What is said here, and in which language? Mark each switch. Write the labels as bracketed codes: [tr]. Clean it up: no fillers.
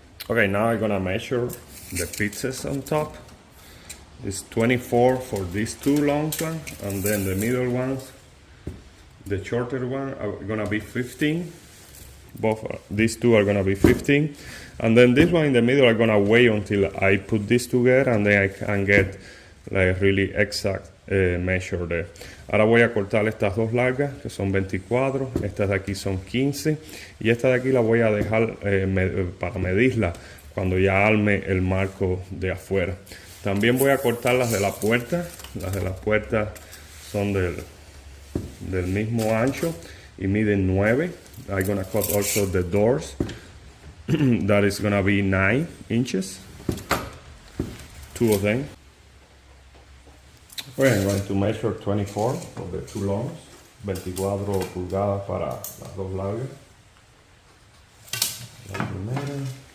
[en] Okay, now I'm gonna measure the pieces on top. It's 24 for these 2 long ones, and then the middle ones, the shorter one, are gonna be 15. Both these 2 are gonna be 15, and then this one in the middle are gonna wait until I put this together, and then I can get like really exact measure there. [es] Ahora voy a cortar estas 2 largas que son 24, estas de aquí son 15, y esta de aquí la voy a dejar para medirla cuando ya arme el marco de afuera. También voy a cortar las de la puerta. Las de la puerta son del mismo ancho y miden 9. [en] I'm gonna cut also the doors. That is gonna be 9 inches. 2 of them. Okay, I'm going to measure 24 for the 2 longs. [es] 24 pulgadas para las 2 largas. La primera.